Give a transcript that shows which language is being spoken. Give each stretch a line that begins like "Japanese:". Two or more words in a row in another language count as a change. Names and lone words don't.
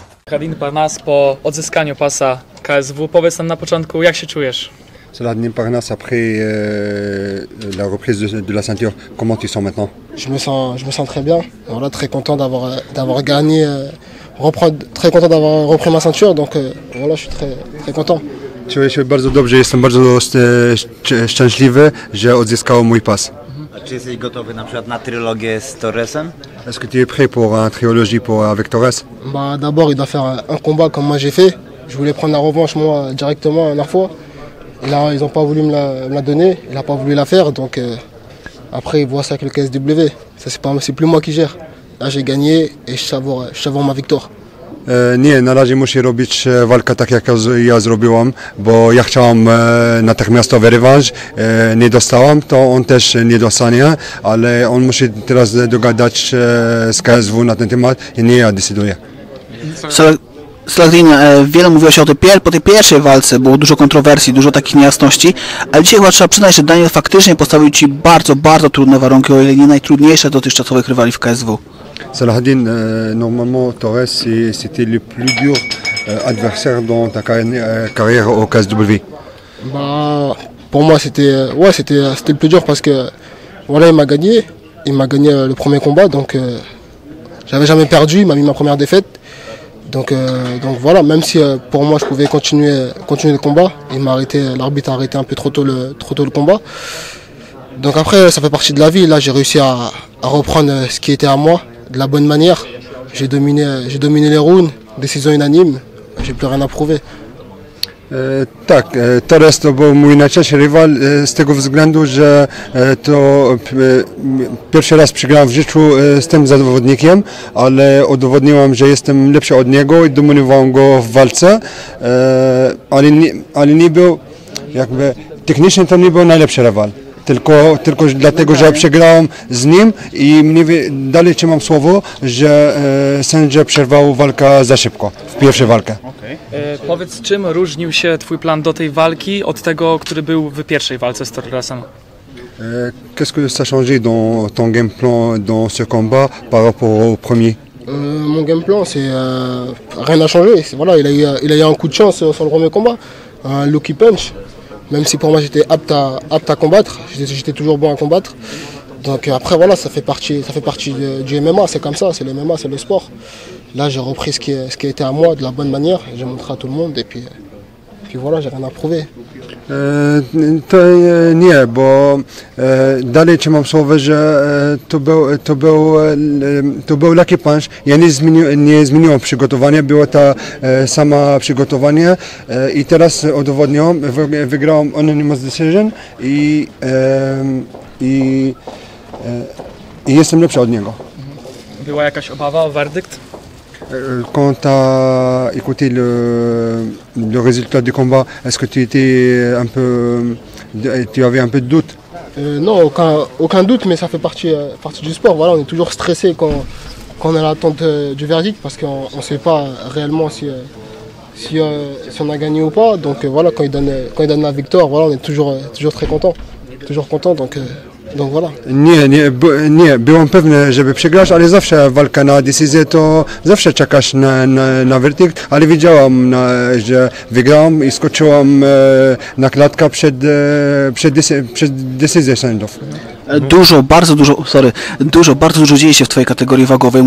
Polish: Saladin Parnasse po odzyskaniu pasa KSW. Powiedz nam na początku, jak się czujesz?
French: Saladin Parnasse après la reprise de la ceinture, comment tu sens maintenant? Je me sens très bien. Voilà, très content d'avoir gagné, très content d'avoir repris ma ceinture. Donc voilà, je suis très content.
Polish: Czuję się bardzo dobrze, jestem bardzo szczęśliwy, że odzyskałem mój pas. A czy jesteś gotowy na przykład na trylogię z Torresem?
French: Est-ce que tu es prêt pour une trilogie avec Torres? Bah, d'abord, il doit faire un combat comme moi j'ai fait. Je voulais prendre la revanche moi directement la dernière fois. Et là, ils n'ont pas voulu me la donner. Il n'a pas voulu la faire. Donc après, il voit ça avec le KSW. Ça, c'est plus moi qui gère. Là, j'ai gagné et je savoure ma victoire.
Polish: Nie, na razie musi robić walkę tak jak ja zrobiłam, bo ja chciałam natychmiastowy rewanż, nie dostałam, to on też nie dostanie, ale on musi teraz dogadać z KSW na ten temat i nie ja decyduję. Saladin, wiele mówiło się po tej pierwszej walce, było dużo kontrowersji, dużo takich niejasności, ale dzisiaj chyba trzeba przyznać, że Daniel faktycznie postawił Ci bardzo, bardzo trudne warunki, o ile nie najtrudniejsze dotychczasowych rywali w KSW.
French: Saladin, normalement Torres c'était le plus dur adversaire dans ta carrière au KSW. Bah, pour moi c'était le plus dur parce que voilà, il m'a gagné le premier combat, donc j'avais jamais perdu, il m'a mis ma première défaite. Donc voilà, même si pour moi je pouvais continuer le combat, l'arbitre a arrêté un peu trop tôt le combat. Donc après ça fait partie de la vie, là j'ai réussi à reprendre ce qui était à moi de la bonne manière. J'ai dominé les rounds, décision unanime, j'ai plus rien à prouver.
Polish: Tak, Torres to był mój najcięższy rywal z tego względu, że to pierwszy raz przegrałem w życiu z tym zawodnikiem, ale udowodniłem, że jestem lepszy od niego i dominowałem go w walce, ale nie był, jakby technicznie to nie był najlepszy rywal. Tylko dlatego, że przegrałem z nim i dalej trzymam słowo, że sędzia przerwał walkę za szybko, w pierwszej walkę. Powiedz, czym różnił się Twój plan do tej walki od tego, który był w pierwszej walce z Torresem?
French: Qu'est-ce que ça a changé dans ton
English: game plan
French: dans ce combat par rapport au premier? Mon
English: game plan,
French: rien n'a changé. Voilà, il a eu un coup de chance sur le premier combat, un
English: lucky punch.
French: Même si pour moi j'étais apte à combattre, j'étais toujours bon à combattre. Donc après voilà, ça fait partie du MMA, c'est comme ça, c'est le MMA, c'est le sport. Là j'ai repris ce qui était à moi de la bonne manière, j'ai montré à tout le monde et puis voilà, j'ai rien à prouver.
Polish: To nie, bo dalej trzymam słowo, że to był
English: lucky punch.
Polish: Ja nie zmieniłem przygotowania, było to samo przygotowanie i teraz udowodniłem, wygrałem
English: unanimous decision
Polish: i jestem lepszy od niego. Była jakaś obawa o werdykt?
French: Quand tu as écouté le résultat du combat, est-ce que tu avais un peu de doute? Non, aucun doute, mais ça fait partie du sport. Voilà, on est toujours stressé quand on est à l'attente du verdict parce qu'on ne sait pas réellement si on a gagné ou pas. Donc voilà, quand il donne la victoire, voilà, on est toujours très content. Toujours content, donc voilà.
Polish: Nie, byłem pewny, żeby przegrać, ale zawsze walka na decyzję to zawsze czekasz na werdykt, ale wiedziałam, że wygrałam i skoczyłam na klatkę przed decyzją sędziów. Bardzo dużo dzieje się w Twojej kategorii wagowej.